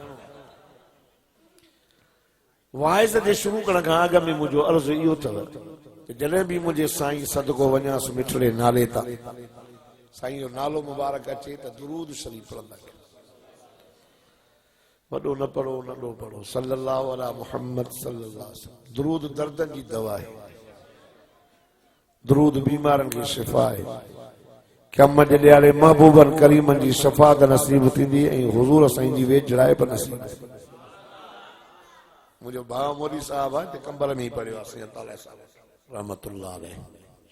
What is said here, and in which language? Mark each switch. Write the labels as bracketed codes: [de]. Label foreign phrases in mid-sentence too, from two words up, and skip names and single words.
[sd] वाइज़ जे शुरू करण खां अॻु में मुंहिंजो अर्ज़ु इहो अथव कि जॾहिं बि मुंहिंजे साईं सदको वञासि मिठड़े नाले तां, साईं जो नालो मुबारक अचे त दुरूद शरीफ़ पढ़ंदा कयो। वॾो न पढ़ो नंढो पढ़ो, [ar] صلى الله على محمد صلى الله عليه وسلم. [sd] दुरूद दर्दनि जी दवा आहे, दुरूद बीमारनि खे शिफ़ा आहे। क़यामत जे ॾियारे महबूबनि करीमनि जी शफ़ाअत नसीब थींदी ऐं हुज़ूर साईं जी वेझड़ाइप नसीब थींदी। मुंहिंजो भाउ मोदी साहब आहे, कंबर में ई पढ़ियो आहे, साईं ताला साहब [ar] رحمة الله عليه.